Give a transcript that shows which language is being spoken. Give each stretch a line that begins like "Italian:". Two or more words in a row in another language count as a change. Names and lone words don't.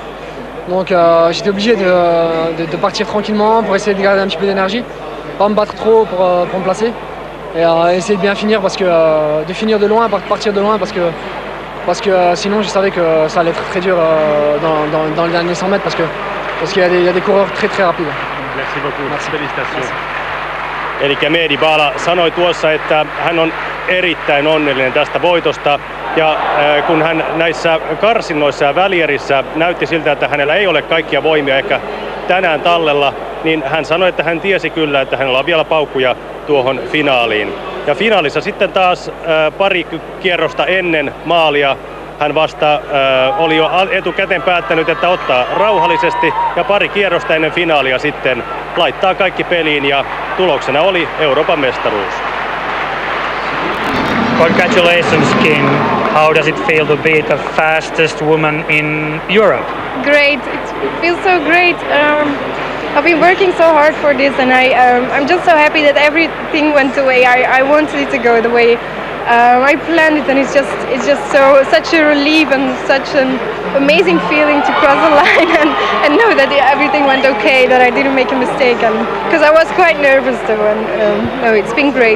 French: Donc j'étais obligé de partir tranquillement pour essayer de garder un petit peu d'énergie, pas me battre trop pour me placer et essayer de bien finir de finir de loin, partir de loin parce que sinon je savais que ça allait être très dur dans le dernier 100 mètres parce qu'il y a des coureurs très rapides. Merci beaucoup. Merci. Félicitations.
Finnish: Eli Mehdi Bala sanoi tuossa, että hän on erittäin onnellinen tästä voitosta, ja kun hän näissä karsinnoissa ja välierissä näytti siltä, että hänellä ei ole kaikkia voimia ehkä tänään tallella, niin hän sanoi, että hän tiesi kyllä, että hänellä on vielä paukkuja tuohon finaaliin. Ja finaalissa sitten taas pari kierrosta ennen maalia hän vasta oli jo etukäteen päättänyt, että ottaa rauhallisesti, ja pari kierrosta ennen finaalia sitten laittaa kaikki peliin, ja tuloksena oli Euroopan mestaruus.
English: Congratulations, Kim. How does it feel to be the fastest woman in Europe? Great. It feels so great. I've been working so hard for this, and I'm just so happy that everything went the way I wanted it to go, the way I planned it, and it's just such a relief and such an amazing feeling to cross the line and know that everything went okay, that I didn't make a mistake, and because I was quite nervous though, and no, it's been great.